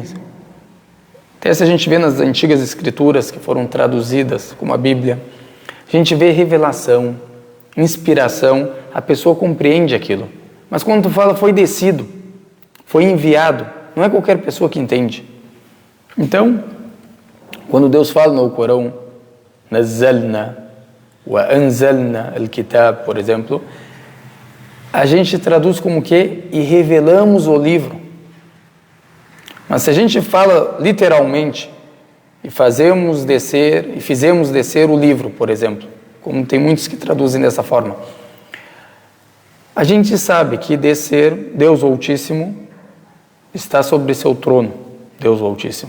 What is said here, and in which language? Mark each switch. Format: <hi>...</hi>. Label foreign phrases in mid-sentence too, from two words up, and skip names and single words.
<pt>Até se a gente vê nas antigas escrituras que foram traduzidas, como a Bíblia, a gente vê revelação, inspiração, a pessoa compreende aquilo. Mas quando tu fala foi descido, foi enviado, não é qualquer pessoa que entende. Então, quando Deus fala no Corão,</pt> <ar>نزلنا وأنزلنا الكتاب,</ar> <pt>por exemplo, a gente traduz como que e revelamos o livro. Mas se a gente fala literalmente e fizemos descer o livro, por exemplo, como tem muitos que traduzem dessa forma, a gente sabe que descer, Deus Altíssimo está sobre seu trono, Deus Altíssimo.</pt>